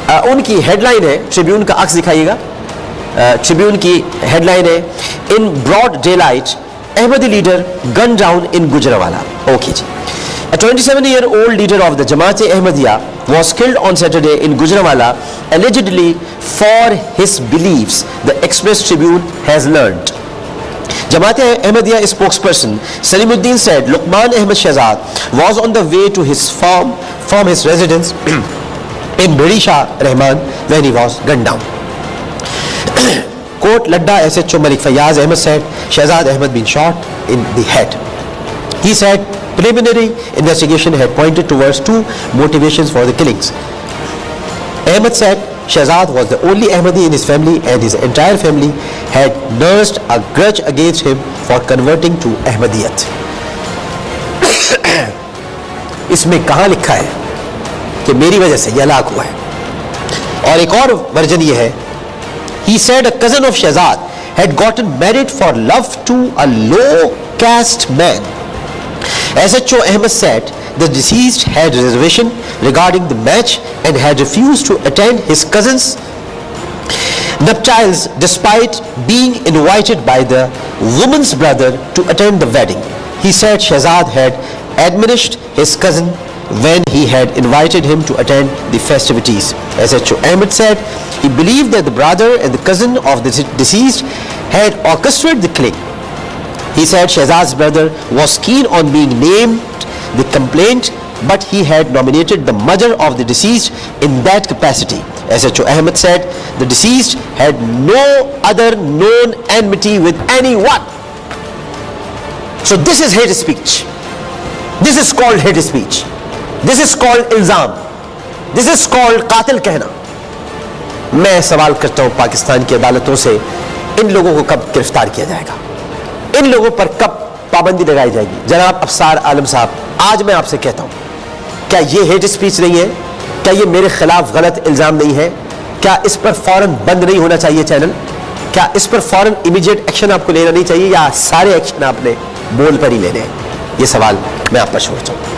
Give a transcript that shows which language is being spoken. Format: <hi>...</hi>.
<ur>ان کی head line ہے،</ur> <en>Tribune کا عکس دکھائیے گا، ٹریبیون کی ہیڈ لائن ہے in broad daylight Ahmadi leader gun down in Gujranwala. Okay جی۔ A 27-year-old leader of the Jamaat-e-Ahmadiyya was killed on Saturday in Gujranwala, allegedly for his beliefs, the Express Tribune has learned. Jamaat-e-Ahmadiyya spokesperson Salimuddin said Luqman Ahmed Shehzad was on the way to his farm from his residence in Bidisha Rahman when he was gunned down. Quote, Ladda SHO Malik Fayyaz Ahmed said Shehzad Ahmed been shot in the head. He said preliminary investigation had pointed towards 2 motivations for the killings. Ahmed said Shehzad was the only Ahmadi in his family and his entire family had nursed a grudge against him for converting to Ahmadiyyat.</en> <ur>اس میں کہاں لکھا ہے کہ میری وجہ سے یہ ہلاک ہوا ہے؟ اور ایک اور ورژن یہ ہے،</ur> <en>he said a cousin of Shehzad had gotten married for love to a low caste man. SHO Ahmed said the deceased had reservation regarding the match and had refused to attend his cousin's nuptials despite being invited by the woman's brother to attend the wedding. He said Shehzad had admonished his cousin when he had invited him to attend the festivities. SHO Ahmed said he believed that the brother and the cousin of the deceased had orchestrated the killing. He said Shehzad's brother was keen on being named the complaint, but he had nominated the mother of the deceased in that capacity. SHO Ahmed said the deceased had no other known enmity with anyone. So this is hate speech. This is called hate speech. This is called ilzam. This is called قاتل کہنا.</en> <ur>میں سوال کرتا ہوں پاکستان کی عدالتوں سے، ان لوگوں کو کب گرفتار کیا جائے گا؟ ان لوگوں پر کب پابندی لگائی جائے گی؟ جناب افسار عالم صاحب، آج میں آپ سے کہتا ہوں کیا یہ ہیٹ اسپیچ نہیں ہے؟ کیا یہ میرے خلاف غلط الزام نہیں ہے؟ کیا اس پر فوراً بند نہیں ہونا چاہیے چینل؟ کیا اس پر فوراً امیڈیٹ ایکشن آپ کو لینا نہیں چاہیے، یا سارے ایکشن آپ نے بول پر ہی لینے ہیں؟ یہ سوال میں آپ پر چھوڑتا ہوں.</ur>